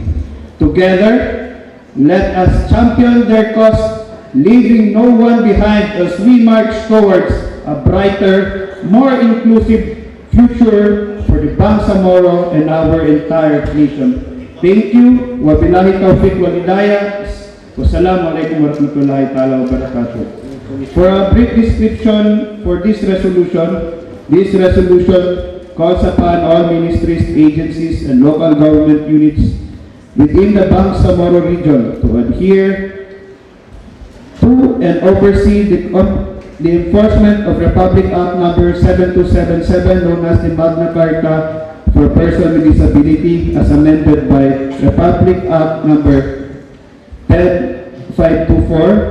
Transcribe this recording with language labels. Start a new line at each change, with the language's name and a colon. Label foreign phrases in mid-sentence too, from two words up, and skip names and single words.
English: Together, let us champion their cause, leaving no one behind as we march towards a brighter, more inclusive future for the Bangsamoro and our entire nation. Thank you.
Arabic: وبالله التوفيق والهداية. والسلام عليكم ورحمة الله تعالى وبركاته.
English: For a brief description for this resolution calls upon all ministries, agencies, and local government units within the Bangsamoro region to adhere to and oversee the enforcement of Republic Act number 7277, known as the Magna Carta for Persons with Disability, as amended by Republic Act number 10524.